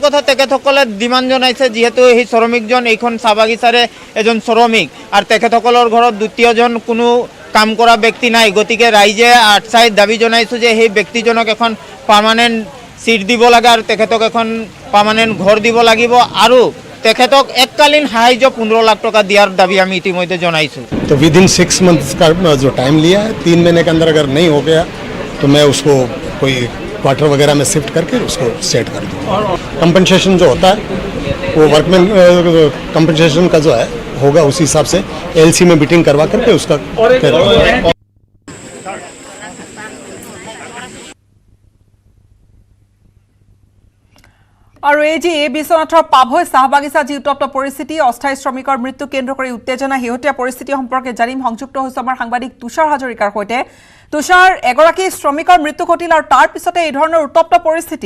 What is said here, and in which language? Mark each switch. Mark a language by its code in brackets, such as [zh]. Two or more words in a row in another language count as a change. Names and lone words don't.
[as] কথা তেখেতসকলে ডিমাণ্ড জনাইছে যিহেতু এই শ্ৰমিকজন এইখন চাহ বাগিচাৰে এজন শ্ৰমিক আৰু তেখেতসকলৰ ঘৰত দ্বিতীয়জন কোনো কাম কৰা ব্যক্তি নাই গতিকে ৰাইজে আটচাইড দাবী জনাইছে যে সেই ব্যক্তিজনক এখন [en] permanent seat [as] দিব লাগে আৰু তেখেতক এখন পাৰ্মানেণ্ট ঘৰ দিব লাগিব আৰু তেখেতক এককালীন সাহায্য 15 লাখ টকা দিয়াৰ দাবী আমি ইতিমধ্যে জনাইছো [hi] तो [en] with in 6 months [hi] का जो टाइम लिया है 3 महीने के अंदर अगर नहीं हो गया तो मैं उसको कोई क्वार्टर वगैरह में शिफ्ट करके उसको सेट कर दूँगा कंपनसेशन जो होता है वो [en] workman compensation [hi] का जो है होगा उसी हिसाब से एलसी में मीटिंग करवा करके उसका [as] আৰু এই যে এই বিশ্বনাথৰ পাভৈ চাহ বাগিচা যি উত্তপ্ত পৰিস্থিতি অস্থায়ী শ্ৰমিকৰ মৃত্যু কেন্দ্ৰ কৰি উত্তেজনা হেহতীয়া পৰিস্থিতি সম্পৰ্কে জানিম সংযুক্ত হৈছে আমাৰ সাংবাদিক তুষাৰ হাজৰিকাৰ সৈতে তুষাৰ এগৰাকী শ্ৰমিকৰ মৃত্যু ঘটিল আৰু তাৰ পিছতে এই ধৰণৰ উত্তপ্ত পৰিস্থিতি